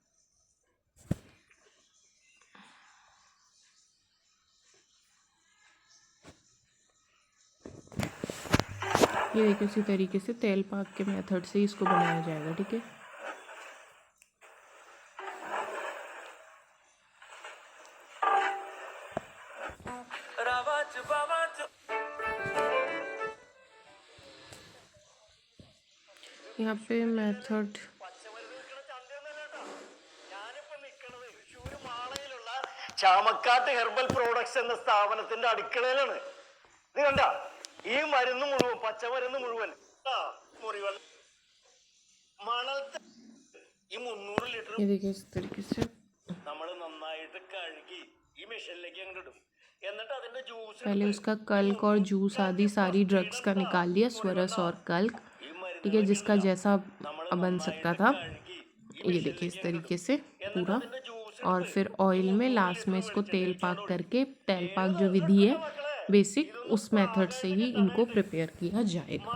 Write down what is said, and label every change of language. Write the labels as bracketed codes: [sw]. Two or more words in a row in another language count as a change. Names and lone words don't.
[hi] ये देखिए इसी तरीके से तेल पाक के मेथड से इसको बनाया जाएगा, ठीक है। यहाँ पे मेथड [ml] ചാമക്കാട്ട് ഹെർബൽ പ്രോഡക്ട്സ് എന്ന സ്ഥാപനത്തിന്റെ അടുക്കളയിലാണ്. ഇത് കണ്ട ഈ മരുന്ന് മുഴുവൻ പച്ചമരുന്ന് മുഴുവൻ മുറിവെള്ള മണൽ ഈ 300 ലിറ്റർ [hi] ये देखिए इस तरीके से [ml] നമ്മൾ നന്നായിട്ട് കഴുകി ഈ മെഷീനിലേക്ക് അങ്ങോട്ട് ഇടും. എന്നിട്ട് അതിന്റെ ജ്യൂസ് [hi] पहले उसका कल्क और जूस आदि सारी ड्रग्स का निकाल दिया, स्वरस और कल्क, ठीक है, जिसका जैसा बन सकता था। ये देखिए इस तरीके से पूरा। और फिर ऑयल में लास्ट में इसको तेल पाक करके, तेल पाक जो विधि है बेसिक, उस मेथड से ही इनको प्रिपेयर किया जाएगा।